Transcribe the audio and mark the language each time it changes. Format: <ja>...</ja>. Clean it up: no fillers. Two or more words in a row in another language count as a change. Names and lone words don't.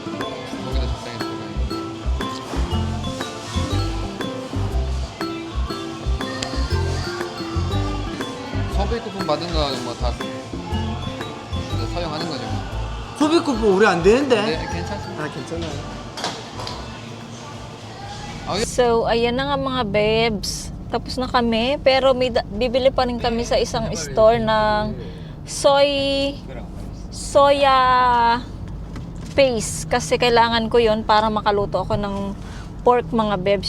<ko>거기다 적당히 들어가요. 소비 쿠폰 받은 거 뭐 다 사용하는 거죠. 소비 쿠폰 우리 안 되는데? 네, 괜찮습니다. 아 괜찮아요</ko> <tl>So, ayan na nga mga babes. Tapos na kami. Pero bibili pa rin kami sa isang store ng soya paste. Kasi kailangan ko yon para makaluto ako ng pork mga babes.</tl>